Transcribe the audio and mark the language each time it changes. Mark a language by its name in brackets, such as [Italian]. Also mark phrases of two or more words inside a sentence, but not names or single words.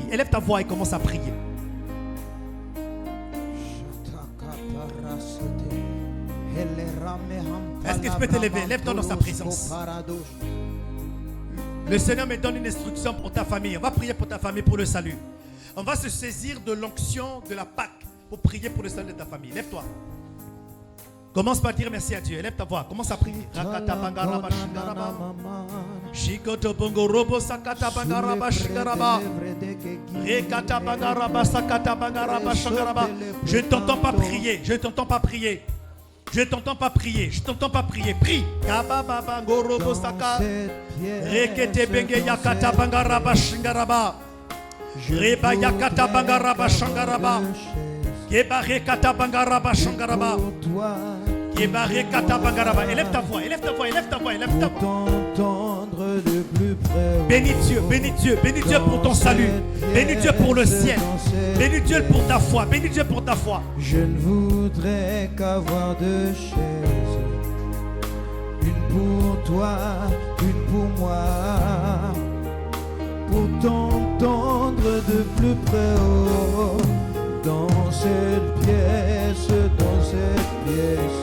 [French] Élève ta voix et commence à prier. Est-ce que tu peux t'élever? Lève-toi dans sa présence. Le Seigneur me donne une instruction pour ta famille. On va prier pour ta famille, pour le salut. On va se saisir de l'onction de la Pâque pour prier pour le salut de ta famille. Lève-toi. Commence par dire merci à Dieu. Lève ta voix. Commence à prier. Rakata bangaraba shingaraba. Shikoto bongo robo sakata bangaraba shingaraba. Rekata bangaraba sakata bangaraba shingaraba. Je ne t'entends pas prier. Je ne t'entends pas prier. Je ne t'entends pas prier. Je ne t'entends pas prier. Prie. Kababa bango robo saka. Rekete benge yakata bangaraba shingaraba. Reba yakata bangaraba shangaraba. Kebare kata bangaraba shangaraba. Kebare kata bangaraba. Élève ta voix, élève ta voix, élève ta voix, élève ta voix. Bénis Dieu, bénis Dieu, bénis Dieu pour ton salut. Bénis Dieu pour le ciel. Bénis Dieu pour ta foi, bénis Dieu pour ta foi. Je ne voudrais qu'avoir deux chaises, une pour toi, une pour moi, pour t'entendre de plus près, oh, dans cette pièce, dans cette pièce.